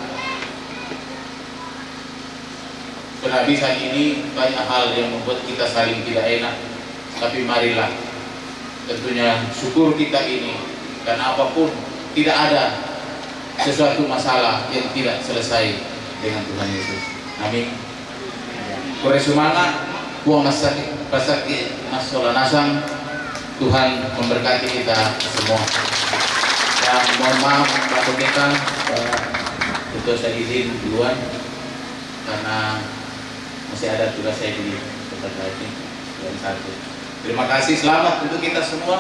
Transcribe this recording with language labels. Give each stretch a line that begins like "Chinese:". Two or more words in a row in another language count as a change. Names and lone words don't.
Indonesian: penghabisan ini banyak hal yang membuat kita saling tidak enak, tapi marilah tentunya syukur kita ini, karena apapun tidak ada sesuatu masalah yang tidak selesai dengan Tuhan Yesus. Amin. Kore semangat, buang pasaki nasola nasang. Tuhan memberkati kita semua. Dan mohon maaf Pak Pendeta, itu saya izin duluan karena masih ada tugas saya di tempat ini yang satu. Terima kasih, selamat untuk kita semua.